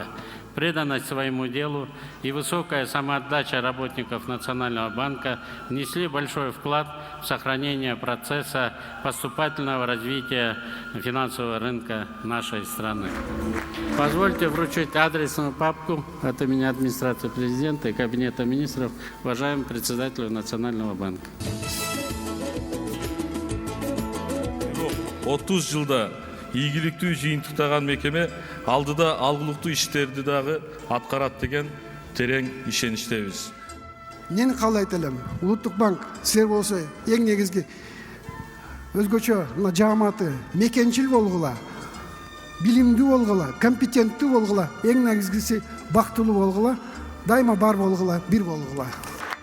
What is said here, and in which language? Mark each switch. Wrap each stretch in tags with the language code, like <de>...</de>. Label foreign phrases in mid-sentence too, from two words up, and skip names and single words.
<ru>Преданность своему делу и высокая самоотдача работников Национального банка внесли большой вклад в сохранение процесса поступательного развития финансового рынка нашей страны. Позвольте вручить адресную папку от имени администрации президента и Кабинета министров уважаемому председателю Национального банка.</ru> <ky>30 жылда ийгиликтүү жыйынтыктаган мекеме алдыда алгылыктуу иштерди дагы аткарат деген терең ишеничтебиз. Мен каалайт элем, Улуттук банк силер болсо эң негизги өзгөчө мына жааматы мекенчил болгула, билимдүү болгула, компетенттүү болгула, эң негизгиси бактылуу болгула, дайыма бар болгула, бир болгула.</ky>